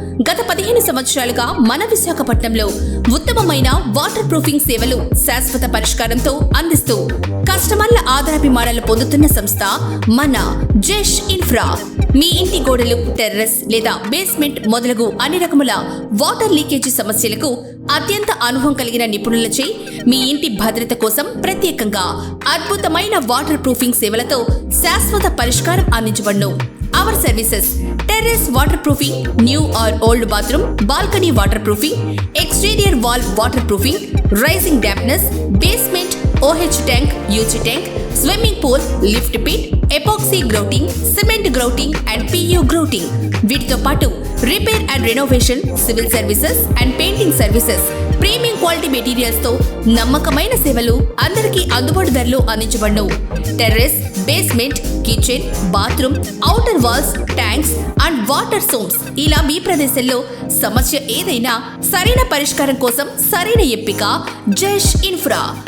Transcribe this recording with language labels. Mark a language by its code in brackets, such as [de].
[te] గత 15 సంవత్సరాలుగా మన విశాఖపట్నంలో ఉత్తమమైన వాటర్ ప్రూఫింగ్ సేవలు శాశ్వత పరిష్కారంతో అందిస్తూ కస్టమర్ల ఆదరాభిమానాలు పొందుతున్న సంస్థ మన జెష్ ఇన్ఫ్రా. మీ ఇంటి గోడలు, టెర్రస్ లేదా బేస్మెంట్ మొదలగు అన్ని రకముల వాటర్ లీకేజీ సమస్యలకు అత్యంత అనుభవం కలిగిన నిపుణులచే మీ ఇంటి భద్రత కోసం ప్రత్యేకంగా అద్భుతమైన వాటర్ ప్రూఫింగ్ సేవలతో శాశ్వత పరిష్కారం అందించబడును. [en] Our services: terrace waterproofing, new or old bathroom, balcony waterproofing, exterior wall waterproofing, rising dampness, basement, OH tank, UG tank, swimming pool, lift pit, epoxy grouting, cement grouting and PU grouting. [te] వీటితో పాటు repair and renovation, civil services and painting services, premium quality materials తో నమ్మకమైన సేవలు అందరికీ అందుబాటు ధరలో అందించబడును. Terrace, basement, kitchen, bathroom, outer walls, tanks and water సోమ్స్, ఇలా మీ ప్రదేశంలో సమస్య ఏదైనా సరైన పరిష్కారం కోసం సరైన ఎంపిక జెష్ ఇన్ఫ్రా.